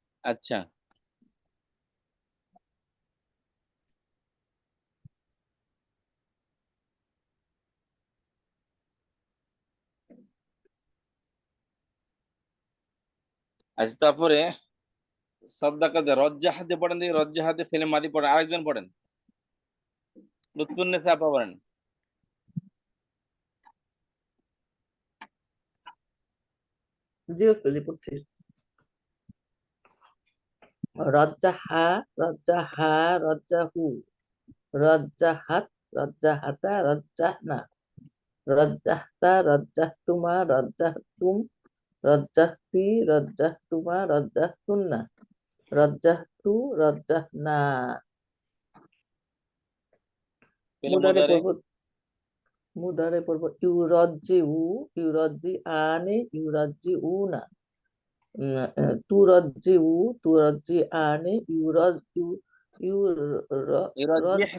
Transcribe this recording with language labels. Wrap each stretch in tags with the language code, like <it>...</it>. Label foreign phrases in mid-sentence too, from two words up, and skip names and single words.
<bn>আচ্ছা, আচ্ছা, তারপরে সাদ্দাকাতে রজ্জাহাতে পড়েন, দেখি রজ্জাহাতে ফেলে মাদি পড়েন, আরেকজন পড়েন, লুৎফুন্নেসা আপা পড়েন। জি ওস্তাদ, জি পড়ছি।</bn> <ar>رجّع، رجّعا، رجّعوا، رجّعت، رجّعتا، رجّعن، رجّعتَ، رجّعتما، رجّعتم، رجّعتِ، رجّعتما، رجّعتنّ، رجّعتُ، رجّعنا.</ar> <bn>ফেলে মুদারে মুদারে, পড়ব, মুদারে পড়ব</bn> <ar>يرجّع، يرجّعان، يرجّعون، ترجّع، ترجّعان، يرجّعو, يرجّعن,</ar>